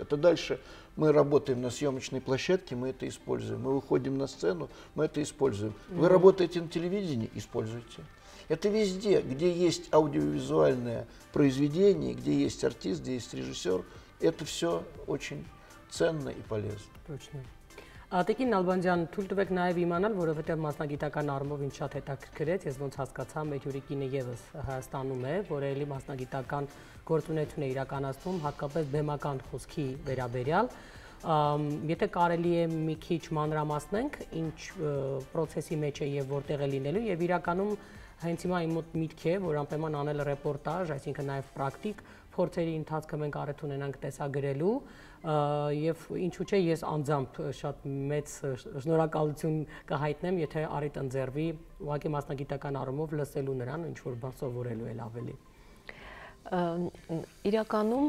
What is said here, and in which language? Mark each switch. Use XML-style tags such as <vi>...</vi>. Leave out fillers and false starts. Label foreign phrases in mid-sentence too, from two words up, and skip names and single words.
<ru>Это дальше мы работаем на съемочной площадке, мы это используем. Мы выходим на сцену, мы это используем. Вы работаете на телевидении, используйте. Это везде, где есть аудиовизуальное произведение, где есть артист, где есть режиссер, это все очень ценно и полезно. Точно.</ru> <hy>Տիկին Նալբանդյան, թույլ տվեք նաև իմանալ, որովհետև մասնագիտական առումով ինձ շատ հետաքրքրեց, ես ոնց հասկացա, մեր հյուրիկինը ևս Հայաստանում է, որ էլի մասնագիտական գործունեություն է իրականացնում, հատկապես բեմական խոսքի վերաբերյալ։ Եթե կարելի է մի քիչ մանրամասնենք, ինչ process-ի մեջ է եւ որտեղ է լինելու եւ իրականում հենց հիմա իմ մոտ միտք է, որ անպայման անել ռեպորտաժ, այսինքն նաև պրակտիկ փորձերի ընթացքը մենք առիթ ունենանք տեսագրելու եւ ինչու՞ չէ ես անձամբ շատ մեծ շնորհակալություն կհայտնեմ, եթե առիթ ընձեռվի ուղղակի մասնագիտական առումով լսելու նրան, ինչ որ բան սովորելու էլ ավելի։ Իրականում</hy>